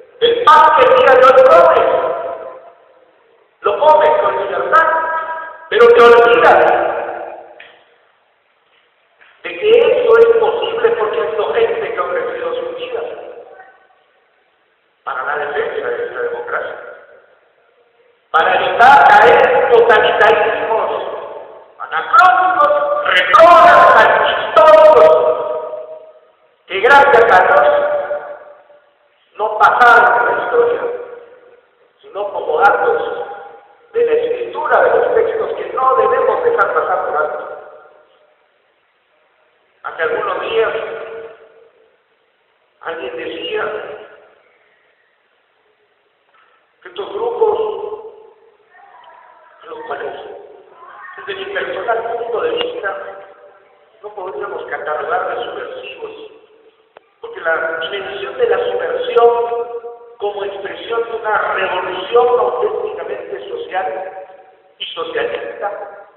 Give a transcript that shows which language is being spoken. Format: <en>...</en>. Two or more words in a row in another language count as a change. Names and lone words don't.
<es>El pan que el día de hoy comes, lo comes con libertad, pero te olvidas de que eso es posible porque hay gente que ha ofrecido su vida para la defensa de esta democracia, para evitar caer en totalitarismos anacrónicos, retrógrados, antihistóricos, que gracias a Dios no pasaron en la historia, sino como datos de la escritura de los textos que no debemos dejar pasar por alto. Hace algunos días alguien decía que estos grupos, los cuales desde mi personal punto de vista no podríamos catalogar de subversivos, porque la dimensión de la subversión como expresión de una revolución auténticamente social y socialista</es>